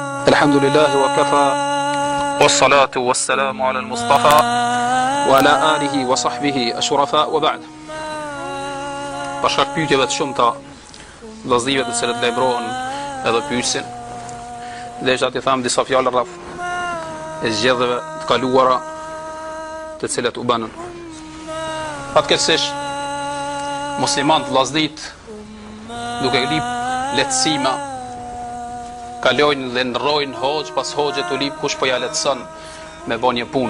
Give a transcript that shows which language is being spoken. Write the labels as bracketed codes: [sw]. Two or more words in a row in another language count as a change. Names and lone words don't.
[ar] الحمد لله وكفى والصلاة والسلام على المصطفى وعلى آله وصحبه الشرفاء وبعد. [sq] Për shkak pyetjeve të shumta, vëllezërve të cilët lajmërohen edhe pyesin, desha të them disa fjalë rreth e zgjedhjeve të kaluara të cilat u banën. Fatkeqësisht muslimanët vllazërit duke lip lehtësima kalojnë dhe ndrojnë hoxh pas hoxhe të lip kush po ja lehtëson me bën një punë.